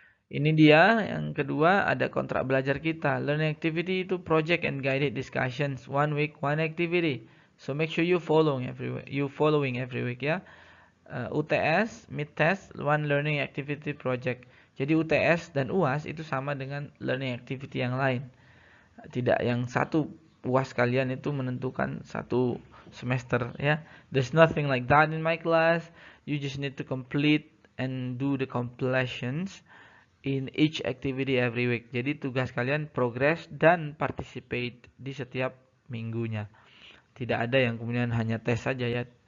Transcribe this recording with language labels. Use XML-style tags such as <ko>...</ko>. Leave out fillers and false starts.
<id>Ini dia yang kedua, ada kontrak belajar kita.</id> <en>Learning activity itu project and guided discussions, 1 week 1 activity. So make sure you following every week ya. UTS mid test 1 learning activity project.</en> <id>Jadi UTS dan UAS itu sama dengan learning activity yang lain. Tidak yang satu UAS kalian itu menentukan satu semester ya.</id> <en>There's nothing like that in my class. You just need to complete and do the completions in each activity every week.</en> <id>Jadi tugas kalian progress dan participate di setiap minggunya. Tidak ada yang kemudian hanya tes saja ya.</id>